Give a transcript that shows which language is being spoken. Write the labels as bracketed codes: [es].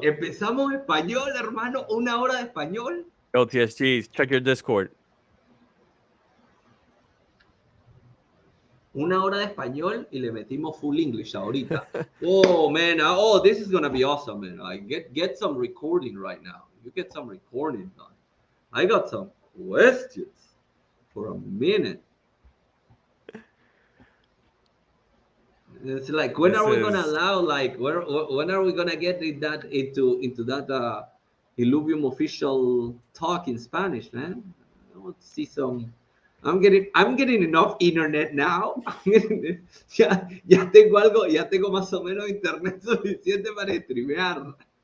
[es] Empezamos español, hermano. Una hora de español. [en] Yo, TSG, check your Discord. [es] Una hora de español y le metimos [en] full English [es] ahorita. [en] Oh, man. Oh, this is going to be awesome, man. I get some recording right now. You get some recording done. I got some questions for a minute. It's like, when are we gonna allow, like, when are we gonna get into that Illuvium official talk in Spanish, man? I want to see some. I'm getting enough internet now. [es] Ya tengo más o menos internet suficiente para streamear.